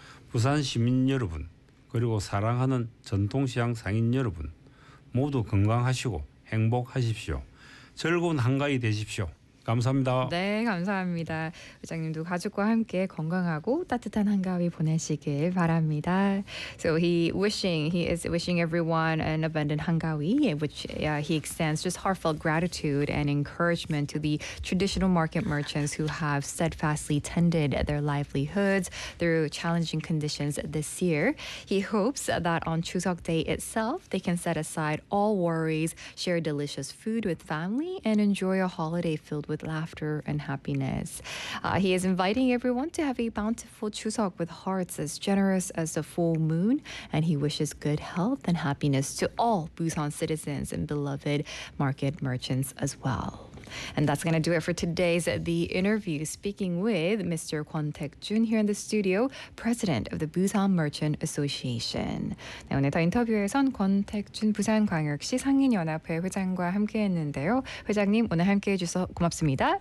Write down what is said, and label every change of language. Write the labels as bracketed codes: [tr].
[ko] 부산 시민 여러분, 그리고 사랑하는 전통시장 상인 여러분, 모두 건강하시고 행복하십시오. 즐거운 한가위 되십시오. 감사합니다. 네, 감사합니다. 회장님도 가족과 함께 건강하고 따뜻한 한가위 보내시길 바랍니다. [en] So he is wishing everyone an abundant hangawi, which he extends just heartfelt gratitude and encouragement to the traditional market merchants who have steadfastly tended their livelihoods through challenging conditions this year. He hopes that on Chuseok Day itself, they can set aside all worries, share delicious food with family, and enjoy a holiday filled with laughter and happiness. He is inviting everyone to have a bountiful Chuseok with hearts as generous as the full moon, and he wishes good health and happiness to all Busan citizens and beloved market merchants as well. And that's going to do it for today's The Interview, speaking with Mr. Kwon Taek-jun here in the studio, President of the Busan Merchant Association. [ko] 네, 오늘 더 인터뷰에선 권 택준 부산광역시 상인연합회 회장과 함께했는데요. 회장님, 오늘 함께해 주셔서 고맙습니다.